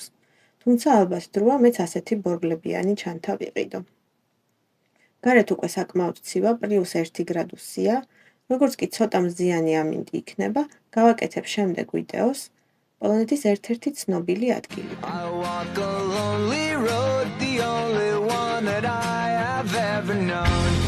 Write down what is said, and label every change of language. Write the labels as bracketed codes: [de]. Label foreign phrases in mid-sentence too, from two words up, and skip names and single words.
[ka] თუმცა ალბათ დროა მეც ასეთი ბორბლებიანი ჩანთა ვიყიდო. გარეთ უკვე საკმაოდ ცივა, +1 გრადუსია, როგორც კი ცოტა მზიანი ამინდი იქნება, გავაკეთებ შემდეგ ვიდეოს პოლონეთის ერთ-ერთი ცნობილი ადგილიდან. [en] I walk a lonely road, the only one that I have ever known.